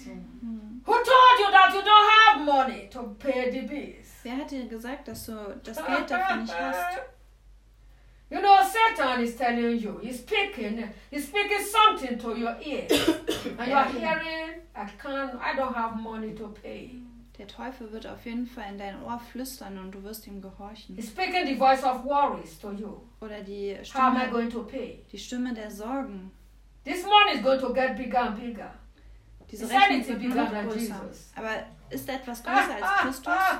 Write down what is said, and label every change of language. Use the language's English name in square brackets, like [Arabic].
[English] Who told you that you don't have money to pay the bills? [German] Wer hat dir gesagt, dass du das Geld dafür nicht hast? [English] You know, Satan is telling you, he's speaking something to your ear. And you are hearing, I don't have money to pay. [German] Der Teufel wird auf jeden Fall in dein Ohr flüstern und du wirst ihm gehorchen. [English] He's speaking the voice of worries to you. [German] Oder die Stimme, [English] how am I going to pay? [German] Die Stimme der Sorgen. [English] This money is going to get bigger and bigger. [German] Diese Rechnung wird nur noch größer. Aber ist etwas größer als Christus?